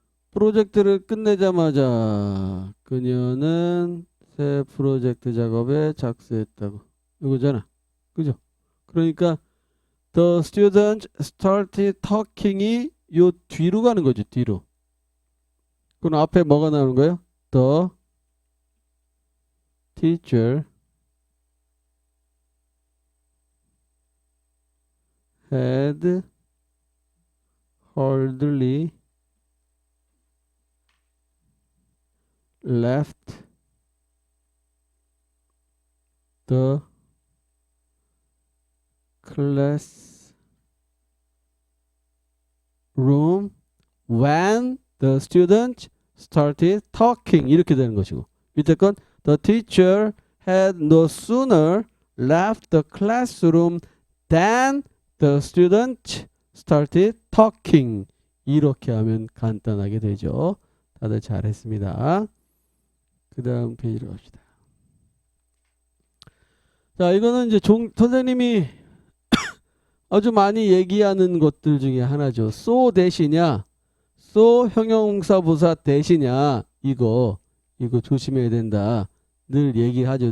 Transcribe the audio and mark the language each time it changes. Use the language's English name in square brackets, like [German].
[Korean] 프로젝트를 끝내자마자 그녀는 새 프로젝트 작업에 착수했다고. 이거잖아. 그죠? 그러니까 [English] the student started talking [Korean] 이 요 뒤로 가는 거죠. 뒤로. 그럼 앞에 뭐가 나오는 거예요? [English] The teacher had hurriedly left the class room when the student started talking [Korean] 이렇게 되는 것이고 밑에 건 [English] the teacher had no sooner left the classroom than the student started talking [Korean] 이렇게 하면 간단하게 되죠. 다들 잘했습니다. 그 다음 페이지로 갑시다. 자, 이거는 이제 선생님이 아주 많이 얘기하는 것들 중에 하나죠. so 대시냐, so 형용사부사 대시냐, 이거 조심해야 된다. 늘 얘기하죠.